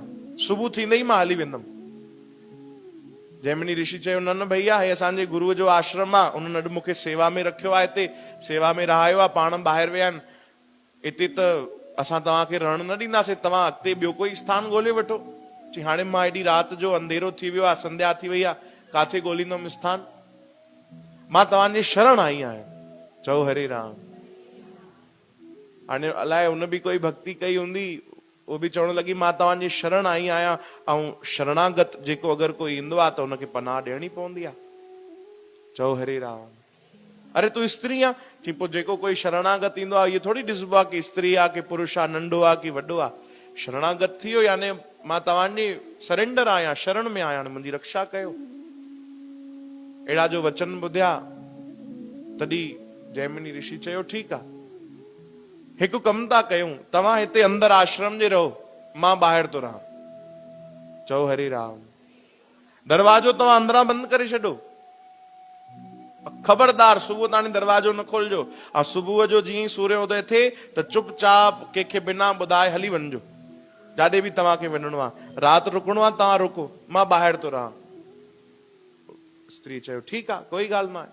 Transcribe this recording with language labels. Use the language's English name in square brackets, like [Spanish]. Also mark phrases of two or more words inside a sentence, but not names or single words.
[Sindhi] सुबुह थींदे ई मां हली वेंदमि। जैमिनी ऋषि चयो, न न भैया, हे असांजे गुरुअ जो आश्रम आहे, उन्हनि अॼु मूंखे सेवा में रखियो आहे, हिते सेवा में रहायो आहे, पाण ॿाहिरि विया आहिनि, हिते त असां तव्हांखे रहण न ॾींदासीं, तव्हां अॻिते ॿियो कोई स्थान ॻोल्हे वठो। चई, हाणे मां हेॾी राति जो अंधेरो थी वियो आहे, संध्या थी वई आहे, काथे ॻोल्हींदुमि स्थान? मां तव्हांजी शरण आई आहियां। चओ हरे राम। हाणे अलाए हुन बि कोई भक्ति कई हूंदी, वो बि चवण लॻी मां तव्हांजी शरण आई आहियां, ऐं शरणागत जेको अगरि कोई ईंदो आहे त हुनखे पनाह ॾियणी पवंदी आहे। चओ हरे राम। अरे तूं स्त्री आहे? चई, पोइ जेको कोई शरणागत ईंदो आहे इहो थोरी ॾिसबो आहे कि स्त्री आहे कि पुरुष आहे, नंढो आहे कि वॾो आहे। शरणागत थी वियो, यानी मां तव्हांजी सरेंडर आहियां, शरण में आहियां, मुंहिंजी रक्षा कयो। अहिड़ा जो वचन ॿुधिया तॾहिं जैमिनी ऋषि चयो, ठीकु आहे, हिकु कमु था कयूं, तव्हां हिते अंदरि आश्रम जे रहो, मां ॿाहिरि थो रहां। चओ हरे राम। दरवाजो तव्हां अंदरां बंदि करे छॾो, ख़बरदार सुबुह ताणी दरवाजो न खोलिजो, ऐं सुबुह जो जीअं ई सूर्योदय थिए त चुपचाप कंहिंखे बिना ॿुधाए हली वञिजो, जाॾे बि तव्हांखे वञिणो आहे। राति रुकणो आहे, तव्हां रुको, मां ॿाहिरि थो रहां। स्त्री चयो, ठीकु आहे, कोई ॻाल्हि न आहे।